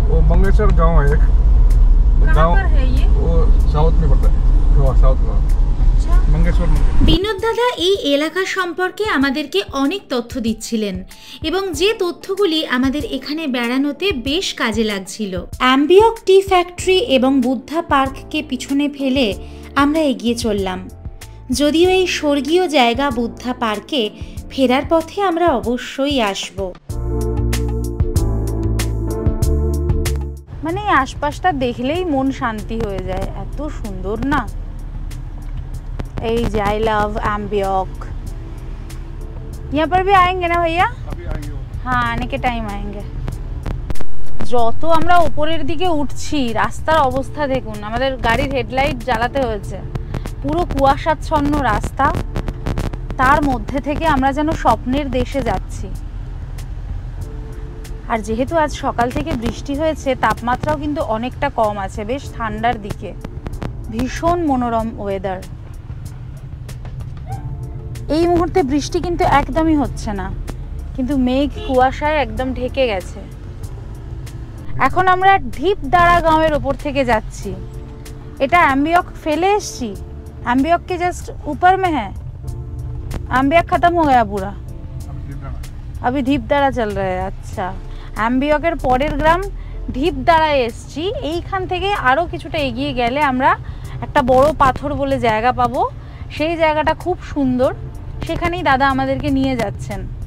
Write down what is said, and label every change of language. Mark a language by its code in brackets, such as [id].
[hi] मंगेश्वर गांव है एक, गांव है ये, वो साउथ में पड़ता है, गोवा साउथ में। मंगेश्वर [bn] বিনোদ দাদা এই এলাকা সম্পর্কে আমাদেরকে অনেক তথ্য দিচ্ছিলেন এবং যে তথ্যগুলি আমাদের এখানে বেড়ানোতে বেশ কাজে লাগছিল। অ্যাম্বিয়ক টি ফ্যাক্টরি এবং বুদ্ধা পার্ককে পিছনে ফেলে আমরা এগিয়ে চললাম। যদিও এই স্বর্গীয় জায়গা বুদ্ধা পার্কে ফেরার পথে আমরা অবশ্যই আসব। মানে এই আশপাশটা দেখলেই মন শান্তি হয়ে যায়, এত সুন্দর না। এই যে [en] I love एम्बियोक। [hi] यहाँ पर भी आएंगे ना भैया? हाँ, आने के टाइम आएंगे। [bn] যত আমরা উপরের দিকে উঠছি রাস্তার অবস্থা দেখুন, আমাদের গাড়ির হেডলাইট জ্বালাতে হয়েছে। পুরো কুয়াশাচ্ছন্ন রাস্তা, তার মধ্যে থেকে আমরা যেন স্বপ্নের দেশে যাচ্ছি। আর যেহেতু আজ সকাল থেকে বৃষ্টি হয়েছে, তাপমাত্রাও কিন্তু অনেকটা কম আছে, বেশ ঠান্ডার দিকে। ভীষণ মনোরম ওয়েদার। এই মুহূর্তে বৃষ্টি কিন্তু একদমই হচ্ছে না, কিন্তু মেঘ কুয়াশায় একদম ঢেকে গেছে। এখন আমরা ঢিপদাড়া গাঁওয়ের ওপর থেকে যাচ্ছি। এটা एम्बियोक ফেলে এসছি, [hi] एम्बियोक के जस्ट ऊपर में है। एम्बियोक खत्म हो गया पूरा, अभी ঢিপদাড়া चल रहा है। [bn] আচ্ছা, एम्बियोकेर পরের গ্রাম ঢিপদাড়ায় এসছি। এইখান থেকে আরও কিছুটা এগিয়ে গেলে আমরা একটা বড় পাথর বলে জায়গা পাবো। সেই জায়গাটা খুব সুন্দর, সেখানেই দাদা আমাদেরকে নিয়ে যাচ্ছেন।